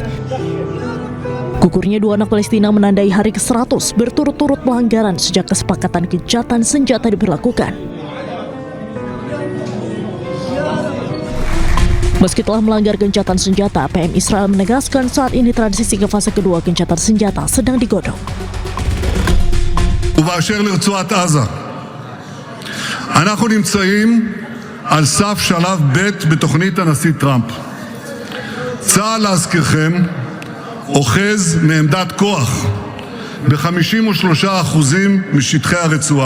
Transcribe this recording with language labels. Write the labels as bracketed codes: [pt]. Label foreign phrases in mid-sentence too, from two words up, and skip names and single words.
[id] Gugurnya dua anak Palestina menandai hari ke-100 berturut-turut pelanggaran sejak kesepakatan gencatan senjata diberlakukan. Meski telah melanggar gencatan senjata, PM Israel menegaskan saat ini transisi ke fase kedua gencatan senjata sedang digodok. [he] ובאשר לרצועת עזה, אנחנו נמצאים על סף שלב ב' בתוכנית הנשיא טראמפ. צה"ל, להזכירכם, אוחז מעמדת כוח ב-53% משטחי הרצועה.